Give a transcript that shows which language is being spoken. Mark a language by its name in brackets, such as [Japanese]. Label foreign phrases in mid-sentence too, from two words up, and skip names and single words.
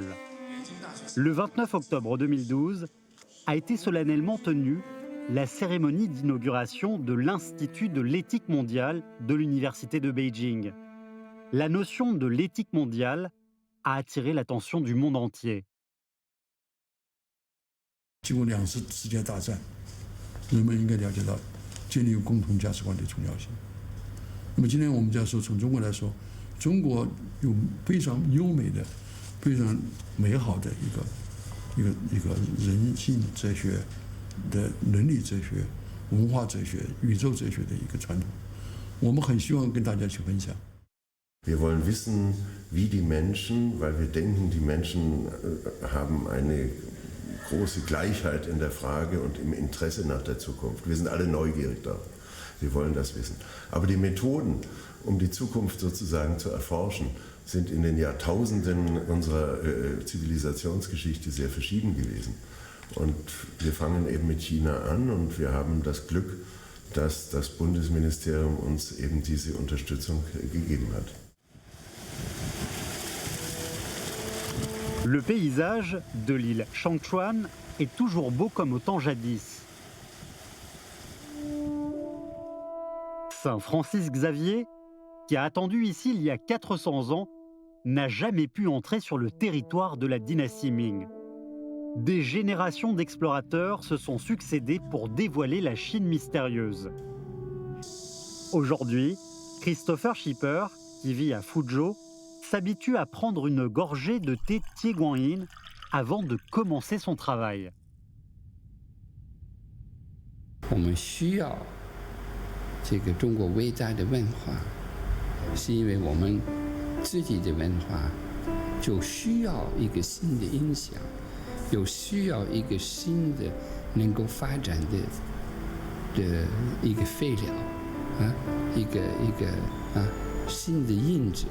[French] Le 29 octobre 2012 a été solennellement tenue la cérémonie d'inauguration de l'Institut de l'éthique mondiale de l'Université de Beijing. La notion de l'éthique mondiale a attiré l'attention du monde entier. [Chinese] 经过2次世界大战，人们应该了解到建立共同价值观的重要性。那么今天我们在说，从中国来说，中国有非常优美的、非常美好的一个人性哲学的伦理哲学、文化哲学、宇宙哲学的一个传统，我们很希望跟大家去分享。 [German] Wir wollen wissen, wie die Menschen, weil wir denken, die Menschen haben eine große Gleichheit in der Frage und im Interesse nach der Zukunft. Wir sind alle neugierig da. Wir wollen das wissen. Aber die Methoden, um die Zukunft sozusagen zu erforschen, sind in den Jahrtausenden unserer Zivilisationsgeschichte sehr verschieden gewesen. Und wir fangen eben mit China an und wir haben das Glück, dass das Bundesministerium uns eben diese Unterstützung gegeben hat. [French] Le paysage de l'île Shangchuan est toujours beau comme au temps jadis. Saint Francis Xavier, qui a attendu ici il y a 400 ans, n'a jamais pu entrer sur le territoire de la dynastie Ming. Des générations d'explorateurs se sont succédés pour dévoiler la Chine mystérieuse. Aujourd'hui, Christopher Schipper, qui vit à Fuzhou, s'habitue à prendre une gorgée de thé Tieguanyin avant de commencer son travail. [Chinese] 我们需要这个中国伟大的文化，是因为我们自己的文化就需要一个新的影响，有需要一个新的能够发展的一个废料啊，一个新的印子。